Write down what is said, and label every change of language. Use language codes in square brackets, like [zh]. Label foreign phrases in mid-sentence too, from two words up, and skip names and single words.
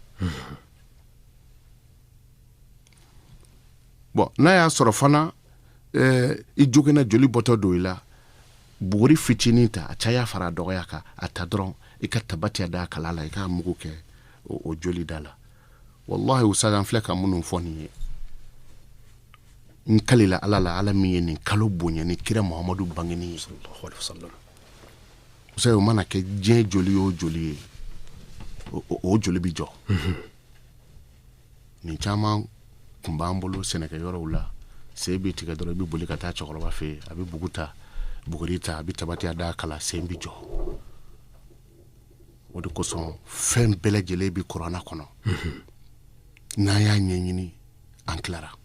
[bm] bon n'a y'a sɔrɔ fana i jogina joli bɔtɔ don i la buguri fitinin ta a caya fara dɔgɔya kan a ta dɔrɔn i ka tabatiya da kala la i ka mugu kɛ o joli da la wallahi ustaz an filɛ ka minnu fɔ nin ye n kalila ala la ala min ye nin kalo bonya ni kira Muhamadu bangeni [ar] صلى الله عليه وسلم [bm] ustaz o mana kɛ diɲɛ joli o joli ye o joli bi jɔ nin caman kun b'an bolo sɛnɛkɛyɔrɔw la sen bɛ tigɛ dɔrɔn i bɛ boli ka taa cɛkɔrɔba fɛ yen a bɛ buguri ta a bɛ tabatiya da kala sen bi jɔ o de kosɔn fɛn bɛɛ lajɛlen bɛ kuranna kɔnɔ n'an y'a ɲɛɲini an tilara